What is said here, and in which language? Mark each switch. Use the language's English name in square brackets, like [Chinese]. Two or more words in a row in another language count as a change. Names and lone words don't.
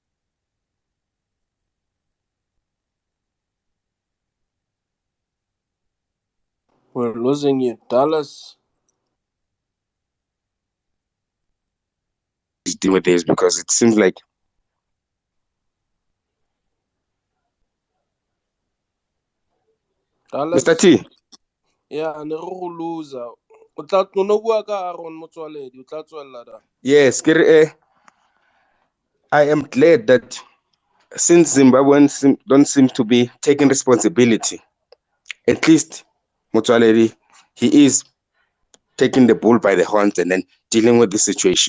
[English] We're losing you, Dallas. is dealing with this, because it seems like Dallas. Mr. T. Yeah, [Tswana] ne re go loser. O tla no bua ka Aaron Motswaledi, o tla tswella da. [English] Yes, I am glad that since Zimbabweans don't seem to be taking responsibility, at least Motsoaledi, he is taking the bull by the horns and then dealing with the situation.